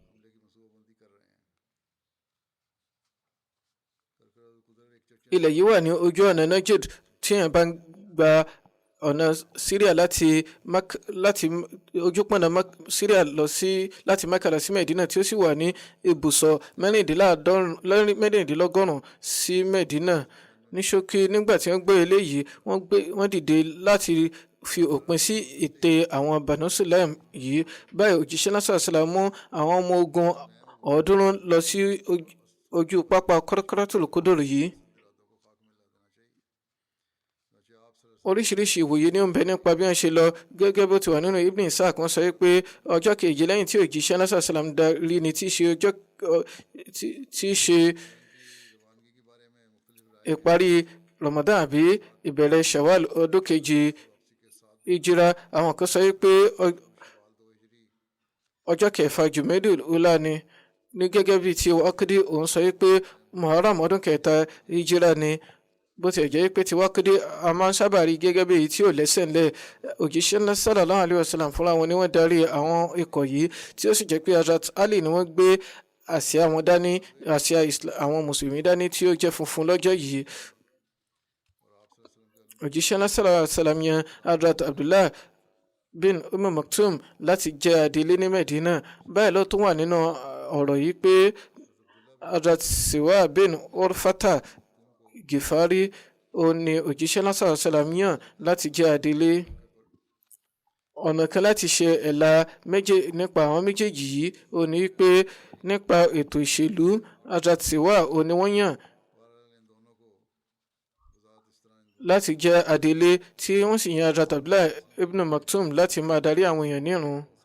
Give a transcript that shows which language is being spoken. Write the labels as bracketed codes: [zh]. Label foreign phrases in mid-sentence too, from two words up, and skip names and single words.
[yo] Ilẹ̀ yìí wà ní ojú ọ̀nà Najd tí èèyàn bá ń gba ọ̀nà Syria láti ojúpọ̀nà Syria láti Mecca lọ sí Medina tí ó sì wà ní ibùsọ̀ mẹ́rìndínlọ́gọ́rùn-ún sí Medina. Ní ṣókí nígbà tí wọ́n gbé eléyìí wọ́n dìde láti fi òpin sí ète àwọn Banu Sulaim yìí. Báyìí òjíṣẹ́ náà [ar] صلى الله عليه وسلم [yo] mú àwọn ọmọ ogun 300 lọ sí ojú pápá Qarqaratul Qudr yìí. Oríṣiríṣi ìwòye ni ó ń bẹ nípa bí wọ́n ṣe lọ gẹ́gẹ́ bó ti wà nínú Ibn Ishaq. Wọ́n sọ pé ọjọ́ keje lẹ́yìn tí òjíṣẹ́ náà [ar] صلى الله عليه وسلم [yo] darí ni tí í ṣe ìparí Ramadan àbí ìbẹ̀rẹ̀ Shawwal ọdún kejì Hijra. Àwọn kan sọ pé ọjọ́ kẹfà Jumadil Ula ni gẹ́gẹ́ bí ti Waqidi òun sọ pé Muharram ọdún kẹta Hijra ni. Bó ti jẹ́ pé ti Waqidi a máa ń sábà rí gẹ́gẹ́ bí èyí tí ò lẹ́sẹ̀ ńlẹ̀. Òjíṣẹ́ ńlá [ar] صلى الله عليه وسلم [yo] fúnra wọn ni wọ́n darí àwọn ikọ̀ yìí tí ó sì jẹ́ pé Hazrat Ali ni wọ́n gbé àsíá wọn dání, àsíá àwọn mùsùlùmí dání tí ó jẹ́ funfun lọ́jọ́ yìí. Òjíṣẹ́ ńlá [ar] صلى الله عليه وسلم [yo] yan Hazrat Abdullah bin Maktum láti jẹ́ adelé ní Medina. Báyìí ló tún wà nínú ọ̀rọ̀ yìí pé Hazrat Siwa bin Urfata Gifari ó ní òjíṣẹ́ náà [ar] صلى الله عليه وسلم [yo] yàn láti jẹ́ adelé. Ọ̀nà kan láti ṣe ẹ̀la nípa àwọn méjèèjì yìí ó ní pé nípa ètò ìṣèlú Hazrat Siwa ó ní wọ́n yàn láti jẹ́ adelé tí wọ́n sì yan Hazrat Abdullah ibn Maktum láti máa darí àwọn èèyàn nírun.